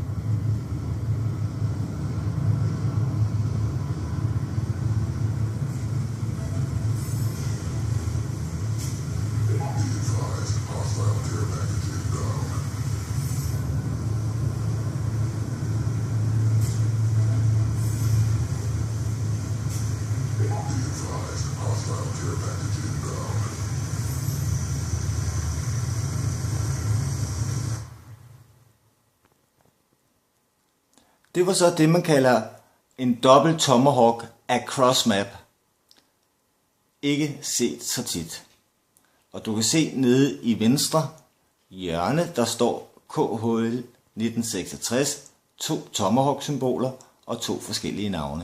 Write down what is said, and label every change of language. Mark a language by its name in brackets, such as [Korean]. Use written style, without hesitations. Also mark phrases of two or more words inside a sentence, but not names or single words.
[English] Be advised, hostile care package inbound. Be advised, hostile care package inbound. [Danish] Det var så det, man kalder en dobbelt Tomahawk af crossmap. Ikke set så tit. Og du kan se nede i venstre hjørne, der står KHL 1966, 2 Tomahawk-symboler og 2 forskellige navne.